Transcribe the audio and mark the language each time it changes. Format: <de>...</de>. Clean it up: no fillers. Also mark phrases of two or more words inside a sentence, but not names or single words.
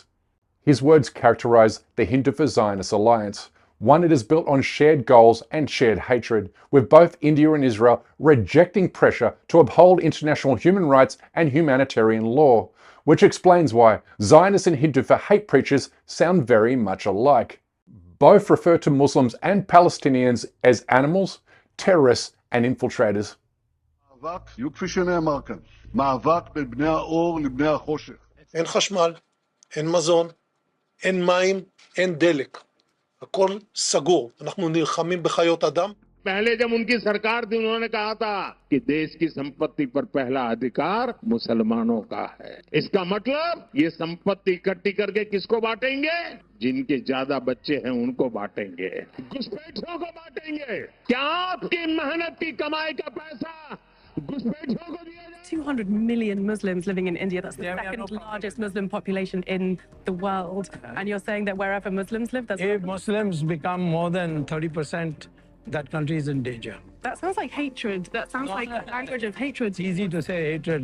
<en>His words characterize the Hindu-Zionist alliance, one that is built on shared goals and shared hatred, with both India and Israel rejecting pressure to uphold international human rights and humanitarian law, which explains why Zionists and Hindu hate preachers sound very much alike. Both refer to Muslims and Palestinians as animals, terrorists, and infiltrators.</en> <he>אין חשמל, אין מזון, אין מים, אין דלק. הכל סגור. אנחנו נלחמים בחיות אדם.</he> <hi>पहले जब उनकी सरकार थी उन्होंने कहा था कि देश की संपत्ति पर पहला अधिकार मुसलमानों का है। इसका मतलब ये संपत्ति इकट्ठी करके किसको बांटेंगे? जिनके ज्यादा बच्चे हैं उनको बांटेंगे, घुसपैठियों को बांटेंगे। क्या आपकी मेहनत की कमाई का पैसा घुसपैठियों को दिया जाए?</hi> <en>200 million Muslims living in India. That's the second largest Muslim population in the world. And you're saying that wherever Muslims live, there's... If Muslims become more than 30%, that country is in danger. That sounds like hatred. That sounds like a language of hatred. It's easy to say hatred.</en>